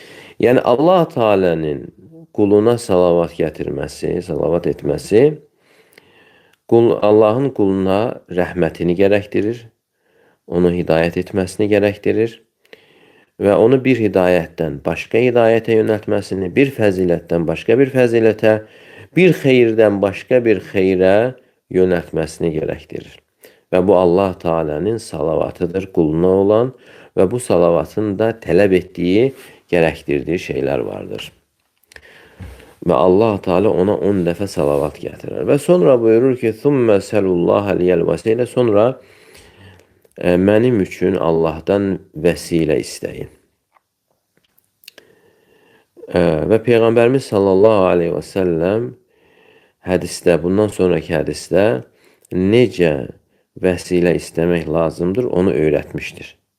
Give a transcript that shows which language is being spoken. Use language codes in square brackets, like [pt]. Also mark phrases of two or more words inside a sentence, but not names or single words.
[az] Yəni Allah Teala'nın quluna salavat gətirməsi, salavat etməsi Allahın quluna rəhmətini gərəkdirir, onu hidayət etməsini gərəkdirir və onu bir hidayətdən başqa hidayətə yönəltməsini, bir fəzilətdən başqa bir fəzilətə, bir xeyirdən başqa bir xeyrə yönəltməsini gərəkdirir. Və bu Allah Teala'nın salavatıdır quluna olan və bu salavatın da tələb etdiyi, gərəkdirdiyi şeylər vardır. Və Allah Teala ona 10 dəfə salavat gətirir. Və sonra buyurur ki, [ar] ثُمَّ سَلُوا اللّٰهَ لِيَ الْوَسِيلَ [az] Sonra mənim üçün Allah'tan vəsilə istəyin. Və Peyğəmbərimiz [ar] صلى الله عليه وسلم [az] hədisdə, bundan sonraki hədisdə necə vəsilə istəmək lazımdır, onu öyrətmişdir.